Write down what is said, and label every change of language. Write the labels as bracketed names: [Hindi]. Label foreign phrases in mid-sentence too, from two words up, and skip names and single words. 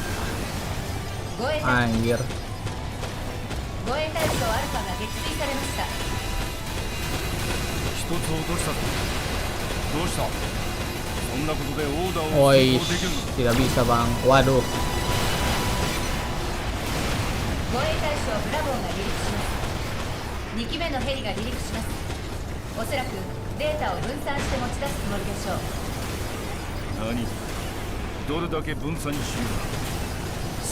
[Indonesian] Anjir. [Japanese] 護衛対象アルファが撃墜されました。一つ落としたぞ。どうした？そんなことでオーダーを実行できるの？ [Indonesian] tidak bisa bang. Waduh. [Japanese] 護衛対象ブラボーが離陸します。2機目のヘリが離陸します。おそらくデータを分散して持ち出すつもりでしょう。何？どれだけ分散にしよう。